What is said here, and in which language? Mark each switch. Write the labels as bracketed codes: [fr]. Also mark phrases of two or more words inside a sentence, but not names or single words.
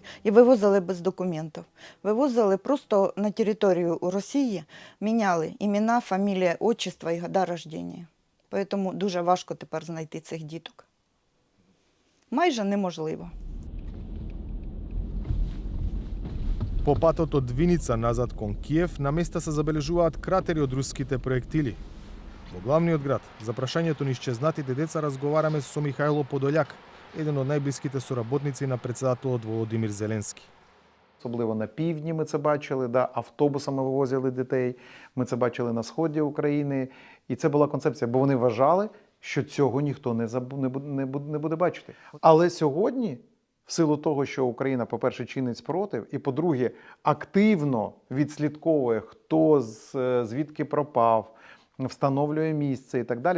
[uk] І вивозили без документів. Вивозили просто на територію Росії, міняли імена, фамілія, отчество і [ru] года рождення. [uk] Тому дуже важко тепер знайти цих діток. Майже неможливо. [mk] По патот од Виница назад кон Киев, на места се забележуваат кратери од руските проектили. Во главниот град, за прашањето на исчезнатите деца разговараме со Михајло Подољак, еден од најблиските соработници на председателот Володимир Зеленски. [uk] Особливо на півдні ми це бачили, автобусами вивозили дітей, ми це бачили на сході України. І це була концепція, бо вони вважали, що цього ніхто не буде бачити. Але сьогодні, в силу того, що Україна, по-перше, чинить спротив, і, по-друге, активно відслідковує, хто звідки пропав, встановлює місце і так далі.